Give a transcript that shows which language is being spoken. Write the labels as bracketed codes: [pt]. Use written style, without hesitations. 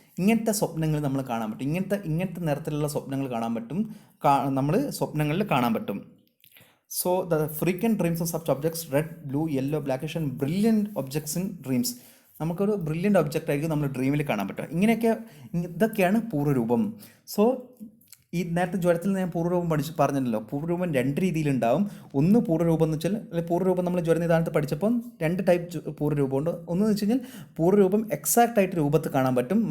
[ml] ഇങ്ങനത്തെ സ്വപ്നങ്ങൾ നമ്മൾ കാണാൻ പറ്റും. ഇങ്ങനത്തെ നിറത്തിലുള്ള സ്വപ്നങ്ങൾ നമ്മൾ സ്വപ്നങ്ങളിൽ കാണാൻ പറ്റും. [en] So the frequent dreams of such objects, red, blue, yellow, blackish and brilliant objects in dreams. [ml] നമുക്കൊരു ബ്രില്യൻ്റ് ഒബ്ജക്റ്റ് ആയിരിക്കും നമ്മൾ ഡ്രീമിൽ കാണാൻ പറ്റുക. ഇതൊക്കെയാണ് പൂർവ്വരൂപം. സോ ഈ നേരത്തെ ജ്വരത്തിൽ ഞാൻ പൂർവ്വരൂപം പറഞ്ഞല്ലോ. പൂർവ്വരൂപം രണ്ട് രീതിയിലുണ്ടാവും. ഒന്ന് പൂർവ്വരൂപം എന്ന് വെച്ചാൽ, അല്ലെങ്കിൽ പൂർവ്വരൂപം നമ്മൾ ജ്വരനിദാനത്ത് പഠിച്ചപ്പോൾ രണ്ട് ടൈപ്പ് പൂർവ്വരൂപമുണ്ട്. ഒന്നെന്ന് വെച്ച് കഴിഞ്ഞാൽ പൂർവ്വരൂപം എക്സാക്റ്റ് ആയിട്ട് രൂപത്തിൽ കാണാൻ പറ്റും.